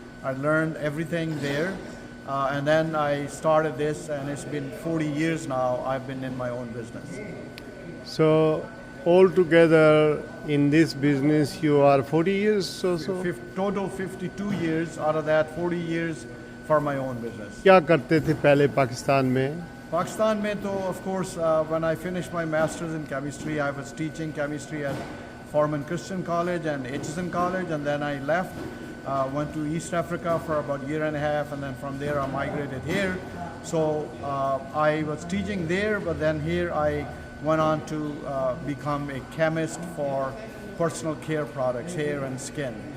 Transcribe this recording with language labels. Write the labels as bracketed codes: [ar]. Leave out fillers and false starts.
[en] I learned everything there. And then I started this, and it's been 40 years now I've been in my own business. So altogether in this business you are 40 years or so? Total 52 years, out of that 40 years for my own business. [ur] کیا کرتے تھے پہلے پاکستان میں؟ [en] Pakistan mein to, of course, when I finished my master's in chemistry, I was teaching chemistry at Foreman Christian College and Aitchison College, and then I left, went to East Africa for about a year and a half, and then from there I migrated here. So I was teaching there, but then here I went on to become a chemist for personal care products, hair and skin.